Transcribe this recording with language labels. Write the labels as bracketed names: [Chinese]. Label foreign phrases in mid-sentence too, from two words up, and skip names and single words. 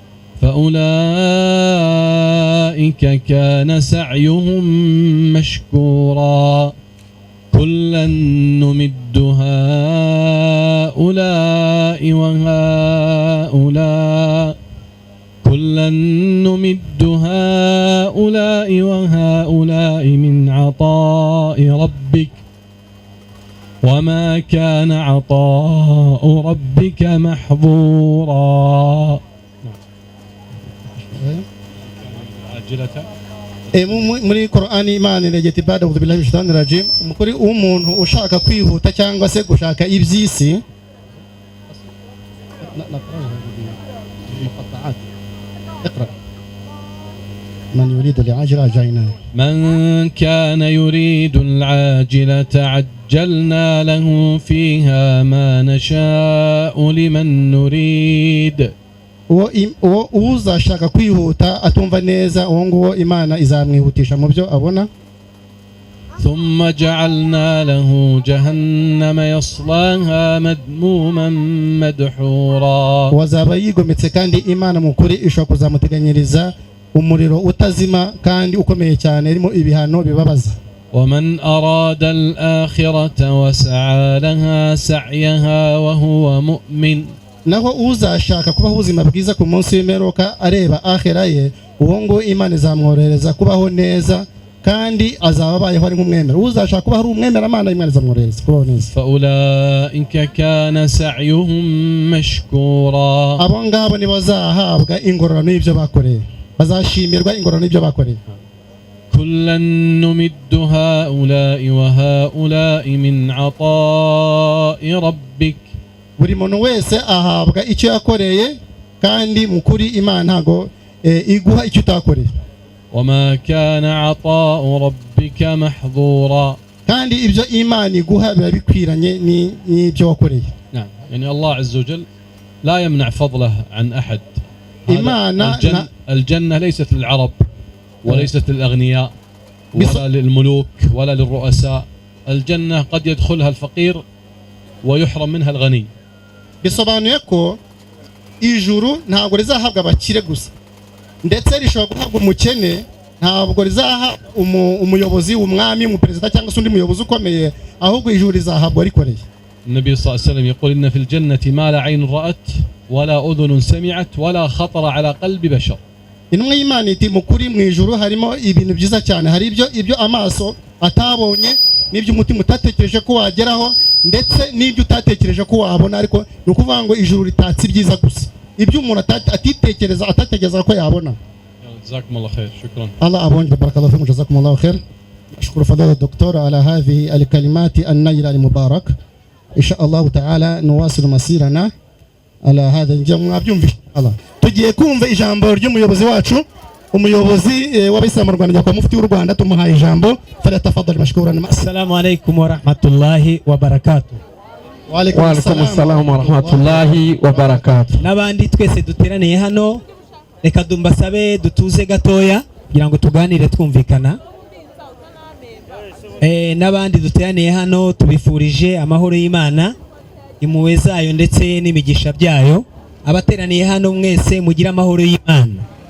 [Arabic] فأولئك كان سعيهم مشكورا كلا نمد هؤلاء وهؤلاء كلا نمد هؤلاء وهؤلاء من عطاء ربك وما كان عطاء ربك محظورا. [Kinyarwanda] muri Qur'ani Imana iregeta ibada ubu [Arabic] بالله الشيطان الرجيم. [Kinyarwanda] Umukuri umuntu ushaka kwihuta cyangwa se gushaka ibyisi [Arabic] اقرأ من يريد العاجلة عجلنا من كان يريد العاجلة عجلنا له فيها ما نشاء لمن نريد [Kinyarwanda] uwo uzashaka kwihuta atumva neza uwo nguwo Imana izamwihutisha mu byo abona. [Arabic] ثم جعلنا له جهنم يصلاها مذموما مدحورا [Kinyarwanda] wazaba yigometse kandi Imana mukuri ishobora kuzamuteganyiriza umuriro utazima kandi ukomeye cyane irimo ibihano bibabaza. [Arabic] ومن أراد الآخرة وسعى لها سعيها وهو مؤمن [Kinyarwanda] naho uzashaka kubaho ubuzima bwiza ku munsi w'imperuka areba akhira ye uwo ngo Imana izamworohereza kubaho neza kandi azaba abayeho ari nk'umwemera. Uzashaka kuba ari umwemera Imana Imana izamworohereza kubaho neza. [Arabic] فأولئك كان سعيهم مشكورا [Kinyarwanda] abo ngabo nibo bazahabwa ingororano y'ibyo bakoreye, bazashimirwa ingororano y'ibyo bakoreye. [Arabic] كلا نمد هؤلاء وهؤلاء من عطاء ربك [Kinyarwanda] buri muntu wese ahabwa icyo yakoreye kandi mukuri Imana ntago iguha icyo utakoreye. [Arabic] وما كان عطاء ربك محظورا [Kinyarwanda] kandi ibyo Imana iguha biba bikwiranye n'ibyo wakoreye. [Arabic] نعم يعني الله عز وجل لا يمنع فضله عن أحد. الجنة ليست للعرب وليست للأغنياء ولا للملوك ولا للرؤساء الجنة قد يدخلها الفقير ويحرم منها الغني. [Kinyarwanda] bisobanuye ko ijuru ntabwo rizahabwa abakire gusa ndetse rishobora guhabwa umukene, ntabwo rizaha umuyobozi, umwami, umuperezida cyangwa se undi muyobozi ukomeye, ahubwo ijuru rizahabwa rikoreye. [Arabic] النبي صلى الله عليه وسلم يقول إن في الجنة ما لا عين رأت ولا أذن سمعت ولا خطر على قلب بشر. [Kinyarwanda] Intumwa y'Imana iti mukuri mu ijuru harimo ibintu byiza cyane, hari ibyo amaso atabonye, n'ibyo umutima utatekereje ko wageraho, ndetse n'ibyo utatekereje ko wabona. Ariko ni ukuvuga ngo ijuru ritatse ibyiza gusa, ibyo umuntu atatekereza ko yabona. [Arabic] جزاكم الله خير. شكرا. الله أبونك بارك الله فيكم جزاكم الله خير. أشكر فضيلة الدكتور على هذه الكلمات النيرة المبارك. إن شاء الله تعالى نواصل مسيرنا على هذا الجمع. [Kinyarwanda] الله tugiye kumva ijambo ry'umuyobozi wacu, umuyobozi w'Abayisilamu mu Rwanda, kwa mufti w'u Rwanda, tumuhaye ijambo. [Arabic] فليتفضل مشكورا. السلام عليكم ورحمة الله وبركاته. وعليكم السلام ورحمة الله وبركاته. [Kinyarwanda] Nabandi twese duteraniye hano, reka dumbasabe dutuze gatoya kugira ngo tuganire twumvikana. Nabandi duteraniye hano tubifurije amahoro y'Imana, impuhwe zayo ndetse n'imigisha byayo. Abateraniye hano mwese mugira amahoro y'Imana.